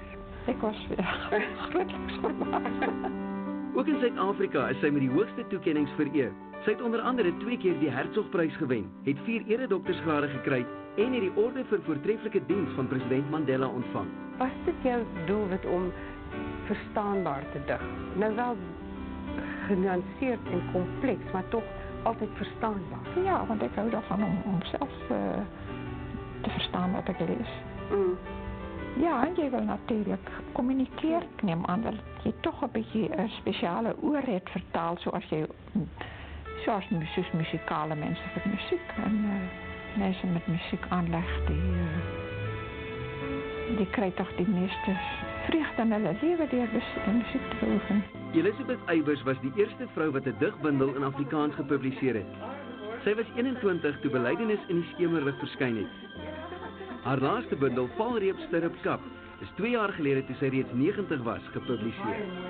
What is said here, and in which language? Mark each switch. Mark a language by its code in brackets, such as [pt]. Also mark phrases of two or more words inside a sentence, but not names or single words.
[af] Ek was grootliks verbaas. Ook in Suid-Afrika is sy met die hoogste toekennings vereer. Sy het onder andere 2 keer die Hertzogprys gewen, het 4 eredoktorsgrade gekry en het die orde vir voortreffelike diens van president Mandela ontvang. Was dit jou doelwit om verstaanbaar te dig? [nl] Nou wel genuanceerd en kompleks, maar toch altijd verstaanbaar. Ja, want ik hou daarvan om zelf te verstaan wat ik lees. Ja, en je wil natuurlijk communiceren. Ik neem aan dat je toch een beetje een speciale oor hebt vertaald, zoals muzikale mensen voor muziek. En mensen met muziek aanleg, die krijgen toch die meeste vreugde [af] in hulle lewe deur [nl] muziek te beoefen. [af] Elizabeth Eybers was die eerste vrou wat 'n digbundel in Afrikaans gepubliseer het. Sy was 21 toe Belydenis in die skemerlig verskyn het. Haar laaste bundel, Valreep Stirrup Kap, is 2 jaar gelede toe sy reeds 90 was, gepubliseer.